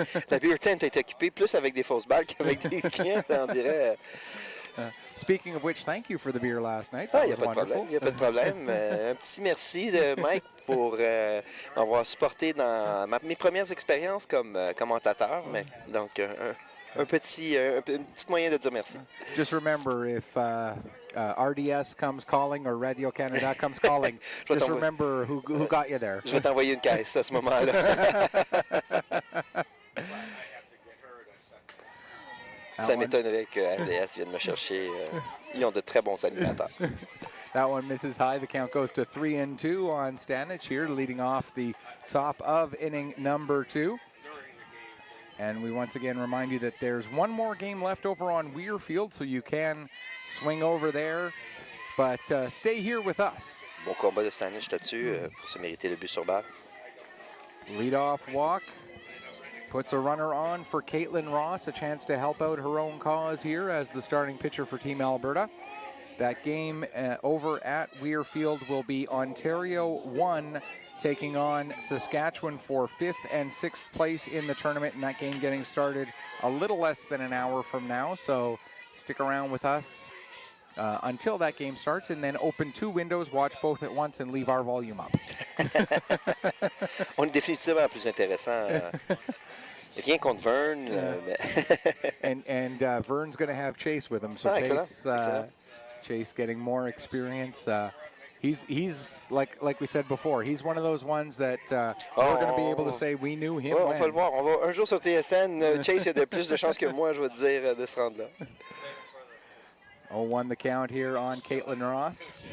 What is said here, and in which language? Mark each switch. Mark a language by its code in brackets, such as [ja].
[fr] La beer tent est occupée plus avec des fausses balles qu'avec des clients, on dirait. [en] Speaking of which, thank you for the beer last night. Ah, That [fr] il n'y a [en] was [fr] pas de [en] wonderful. [fr] problème. Il n'y a pas de problème. Un petit merci de Mike pour m'avoir supporté dans mes premières expériences comme commentateur. Mais, donc, un petit moyen de dire merci. [en] Just remember, if RDS comes calling or Radio Canada comes calling, just remember who got you there. [fr] Je vais t'envoyer une caisse à ce moment-là. Ça m'étonnerait que RDS vienne me chercher. Ils ont de très bons animateurs. [en] That one misses high. The count goes to 3-2 on Stanich here, leading off the top of inning number 2. And we once again remind you that there's one more game left over on Weir Field, so you can swing over there. But stay here with us. [fr] Bon combat de Stanich là-dessus pour se mériter le but sur balle. [en] Lead-off walk. Puts a runner on for Caitlin Ross, a chance to help out her own cause here as the starting pitcher for Team Alberta. That game over at Weir Field will be Ontario 1 taking on Saskatchewan for 5th and 6th place in the tournament, and that game getting started a little less than an hour from now. So stick around with us until that game starts, and then open 2 windows, watch both at once, and leave our volume up. [fr] On est définitivement plus intéressant. Rien contre Vern. [en] And Vern's going to have Chase with him, so Chase getting more experience. He's like we said before, he's one of those ones that we're going to be able to say we knew him. [fr] On va le voir. Un jour sur TSN, Chase a de plus de chances que moi, je vais te dire, de se rendre là. [en] 0-1 the count here on Caitlin Ross.